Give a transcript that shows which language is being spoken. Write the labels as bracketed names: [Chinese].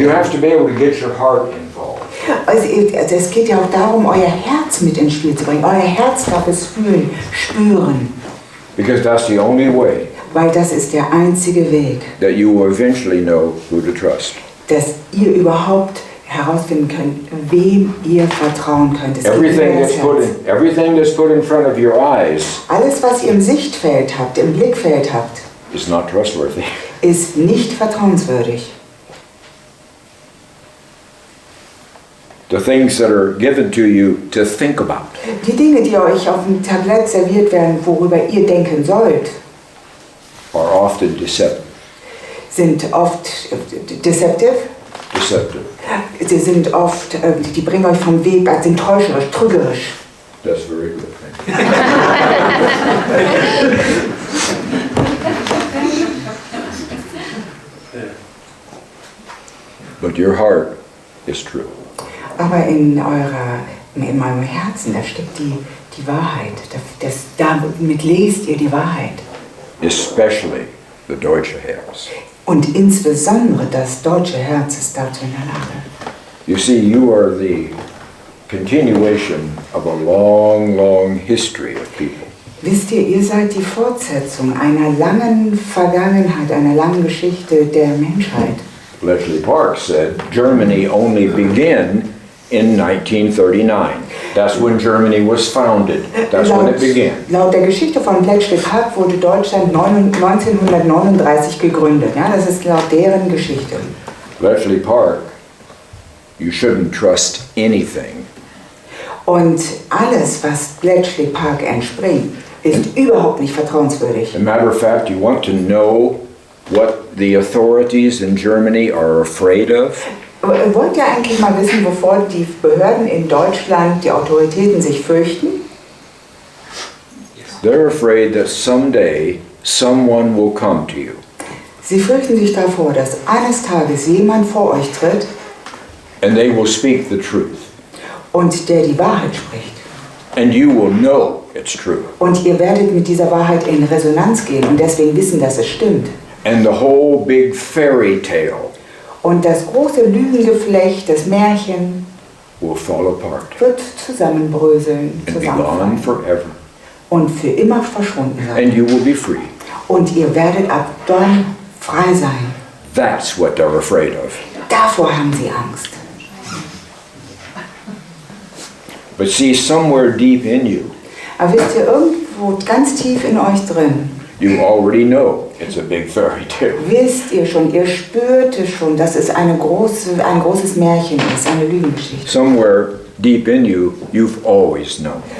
[English] You have to be able to get your heart involved. [German] Also es geht ja auch darum, euer Herz mit ins Spiel zu bringen. Euer Herz darf es fühlen, spüren. [English] Because that's the only way [German] Weil das ist der einzige Weg, [English] that you will eventually know who to trust. [German] dass ihr überhaupt herausfinden könnt, wem ihr vertrauen könnt. Es geht über [English] Everything [German] das [English] that's put in front of your eyes [German] Alles, was ihr im Sichtfeld habt, im Blickfeld habt, [English] is not trustworthy. [German] ist nicht vertrauenswürdig. [English] The things that are given to you to think about [German] Die Dinge, die euch auf dem Tablett serviert werden, worüber ihr denken sollt, [English] are often deceptive. [German] sind oft deceptive. Sie sind oft, die bringen euch vom Weg, sind täuscherisch, trügerisch. [English] That's very good. Thank you. But your heart is true. [German] Aber in meinem Herzen, da steckt die Wahrheit. Damit lest ihr die Wahrheit. [English] Especially the [German] deutsche Herz. Und insbesondere das deutsche Herz ist dazu in der Lage. [English] You see, you are the continuation of a long, long history of people. [German] Wisst ihr seid die Fortsetzung einer langen Vergangenheit, einer langen Geschichte der Menschheit. [English] Bletchley Park said Germany only began in 1939. That's when Germany was founded. That's when it began. [German] Laut der Geschichte von Bletchley Park wurde Deutschland 1939 gegründet. Ja, das ist laut deren Geschichte. [English] Bletchley Park, you shouldn't trust anything. [German] Und alles, was Bletchley Park entspringt, ist überhaupt nicht vertrauenswürdig. [English] As a matter of fact, you want to know what the authorities in Germany are afraid of? [German] Wollt ihr eigentlich mal wissen, wovor die Behörden in Deutschland, die Autoritäten sich fürchten? [English] They're afraid that someday someone will come to you. [German] Sie fürchten sich davor, dass eines Tages jemand vor euch tritt [English] and they will speak the truth. [German] Und der die Wahrheit spricht. [English] And you will know it's true. [German] Und ihr werdet mit dieser Wahrheit in Resonanz gehen und deswegen wissen, dass es stimmt. [English] And the whole big fairy tale [German] Und das große Lügengeflecht, das Märchen, [English] will fall apart [German] wird zusammenbröseln, [English] and be gone [German] zusammenfallen [English] forever. [German] und für immer verschwunden sein. [English] And you will be free. [German] Und ihr werdet ab dann frei sein. [English] That's what they're afraid of. [German] Davor haben sie Angst. [English] But see, somewhere deep in you, [German] Aber wisst ihr, irgendwo ganz tief in euch drin, [English] you already know it's a big fairy tale. [German] wisst ihr schon, ihr spürte schon, dass es ein großes Märchen ist, eine Lügengeschichte. [English] Somewhere deep in you, you've always known.